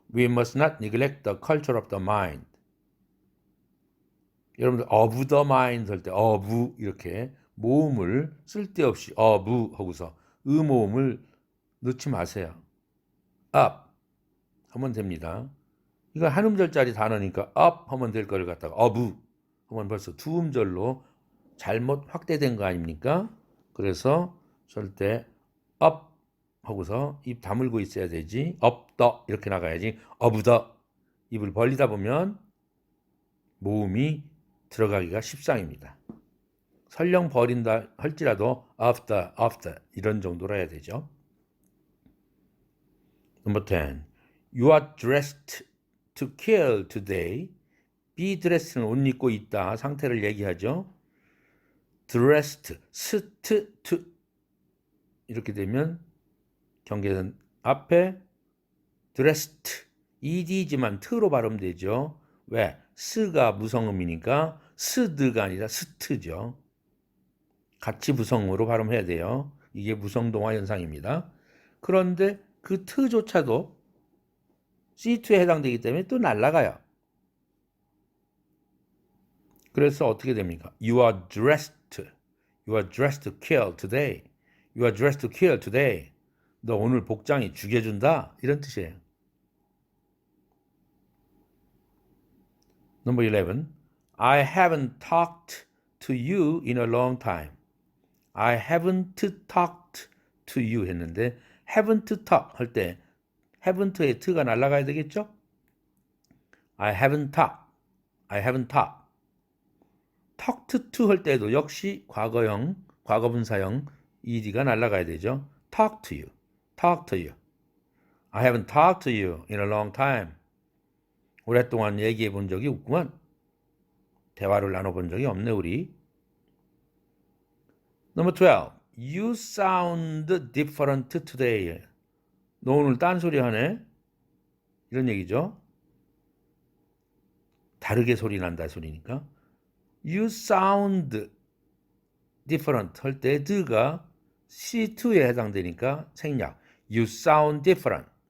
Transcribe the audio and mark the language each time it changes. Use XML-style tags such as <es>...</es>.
<en>We must not neglect the culture of the mind.</en> <ko>여러분들</ko> <en>of the mind</en> <ko>할 때 of 이렇게 모음을 쓸데없이 of 하고서 모음을 넣지 마세요. up 하면 됩니다. 이거 한 음절짜리 단어니까 up 하면 될 거를 갖다가 of 하면 벌써 두 음절로 잘못 확대된 거 아닙니까? 그래서 절대 up 하고서 입 다물고 있어야 되지. up the 이렇게 나가야지. of the 입을 벌리다 보면 모음이 들어가기가 십상입니다. 설령 버린다 할지라도 of the 이런 정도로 해야 되죠.</ko> <en>Number 10. You are dressed to kill today.</en> <ko>be dressed는 옷 입고 있다. 상태를 얘기하죠. dressed, to 이렇게 되면 경계선 앞에 dressed, ed지만 t로 발음되죠. 왜? 스가 무성음이니까 스드가 아니라 스트죠. 같이 무성으로 발음해야 돼요. 이게 무성동화 현상입니다. 그런데 그 트조차도 C2에 해당되기 때문에 또 날아가요. 그래서 어떻게 됩니까?</ko> <en>You are dressed to kill today. You are dressed to kill today.</en> <ko>너 오늘 복장이 죽여준다. 이런 뜻이에요.</ko> <en>Number 11. I haven't talked to you in a long time. I haven't talked to you</en> <ko>했는데 haven't talk 할 때 haven't의 t가 날아가야 되겠죠?</ko> <en>I haven't talked.</en> <ko>talked to 할 때도 역시 과거형, 과거분사형 ed가 날아가야 되죠.</ko> <en>talk to you. I haven't talked to you in a long time.</en> <ko>오랫동안 얘기해 본 적이 없구만. 대화를 나눠본 적이 없네 우리.</ko> <en>Number 12. You sound different today.</en> <ko>너 오늘 딴소리 하네? 이런 얘기죠. 다르게 소리 난다 소리니까.</ko> <en>You sound different</en> <ko>할 때 드가 C2에 해당되니까 생략. You sound different.</ko>